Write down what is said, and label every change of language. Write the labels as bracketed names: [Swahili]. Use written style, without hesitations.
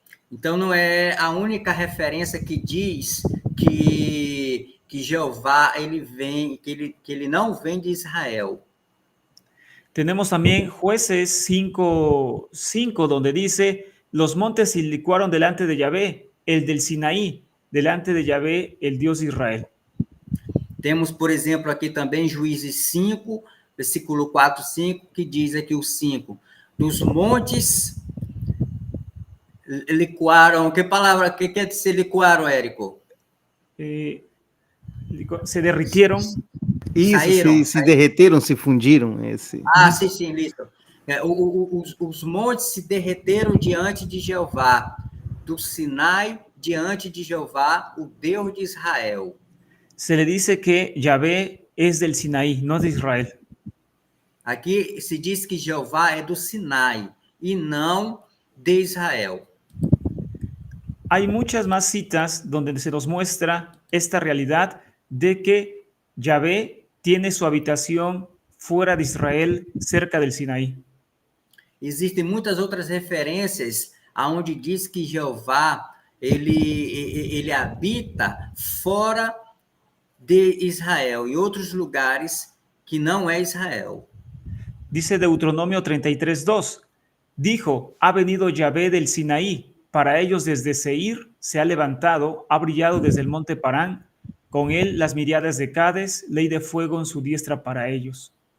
[Portuguese] Então, não é a única referência que diz que Jeová ele vem, que ele não vem de Israel. [Spanish] Tenemos también Jueces 5:5, donde dice: los montes se licuaron delante de Yahvé, el del Sinaí, delante de Yahvé, el Dios de Israel. [Portuguese] Temos, por exemplo, aqui também Juízes 5, versículo 4, 5, que diz aqui o 5. Dos montes liquaram. Que quer dizer liquaram, Érico? [Spanish] Se derritieron. [Portuguese] Isso, se derreteram, se fundiram. Sim, listo. Os montes se derreteram diante de Jeová, do Sinai diante de Jeová, o Deus de Israel. [Spanish] Se le dice que Yahvé es del Sinaí, no de Israel. [Portuguese] Aqui se diz que Jeová é do Sinai e não de Israel. [Spanish] Hay muchas más citas donde se nos muestra esta realidad de que Yahvé tiene su habitación fuera de Israel, cerca del Sinaí. [Portuguese] Existem muitas outras referências aonde diz que Jeová ele habita fora de Israel, em outros lugares que não é Israel. [Spanish] Dice Deuteronomio 33:2, dijo, ha venido Yahvé del Sinaí, para ellos desde Seir se ha levantado, ha brillado desde el monte Parán, con él las miriadas de Cades, ley de fuego en su diestra para ellos.